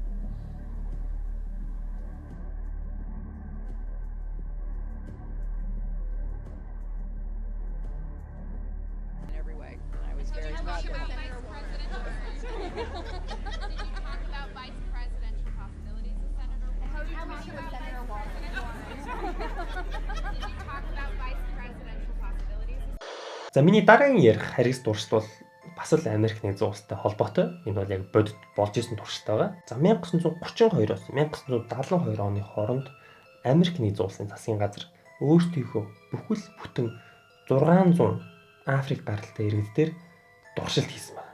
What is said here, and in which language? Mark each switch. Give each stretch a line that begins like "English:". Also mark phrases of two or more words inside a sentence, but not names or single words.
English: In every way. I was very proud to help. Did you talk about vice presidential possibilities with Senator Warren? Did you talk about vice presidential possibilities?
Mongolian: За миний дараагийн ярих харгас туршилт бол бас л Америк нэгдсэн улстай холбоотой. Энэ бол яг бодит болж исэн туршилт байгаа. За 1932-оос 1972 оны хооронд Америк нэгдсэн улсын засгийн газар өөрсдийнхөө бүхэл бүтэн 600 Африк гаралтай иргэдээр туршилт хийсэн байна.